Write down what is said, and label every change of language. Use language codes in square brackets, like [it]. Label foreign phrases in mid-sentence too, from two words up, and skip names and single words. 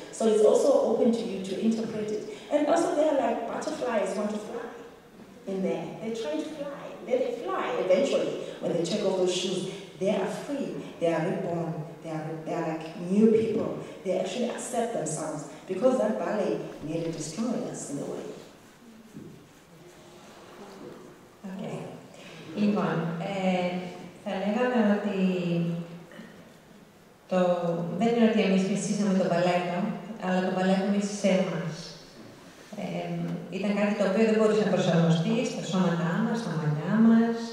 [en] So it's also open to you to interpret it. And also there are like butterflies want to fly in there. They're trying to fly. Then they fly eventually. When they take off those shoes, they are free. They are reborn. They are like new people. They actually accept themselves. Because that ballet nearly destroyed us in a way. Okay. [el] Λοιπόν, θα λέγαμε ότι δεν είναι ότι εμείς μισήσαμε το μπαλέτο, αλλά το μπαλέτο μίσησε εμάς. Ήταν κάτι το οποίο δεν μπορούσε να προσαρμοστεί στα σώματά μας, στα μαλλιά μας.